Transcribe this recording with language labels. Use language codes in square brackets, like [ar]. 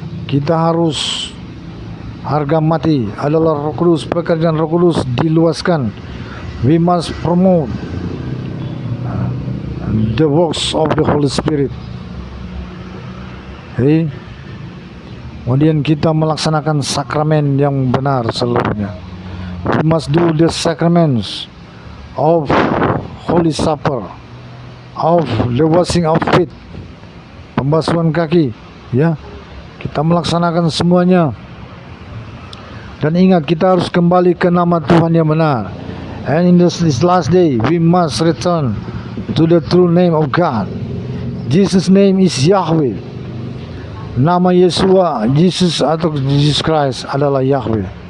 [id] Kita harus harga mati adalah Roh Kudus, pekerjaan Roh Kudus diluaskan. [en] We must promote the works of the Holy Spirit. [id] Okay? Kemudian kita melaksanakan sakramen yang benar seluruhnya. [en] We must do the sacraments of Holy Supper, of the washing of feet, [id] pembasuhan kaki, [en] ya. [id] Kita melaksanakan semuanya. Dan ingat, kita harus kembali ke nama Tuhan yang benar. [en] And in this last day, we must return to the true name of God. Jesus' name is Yahweh. [id] Nama Yesua, Jesus atau Jesus Christ adalah Yahweh.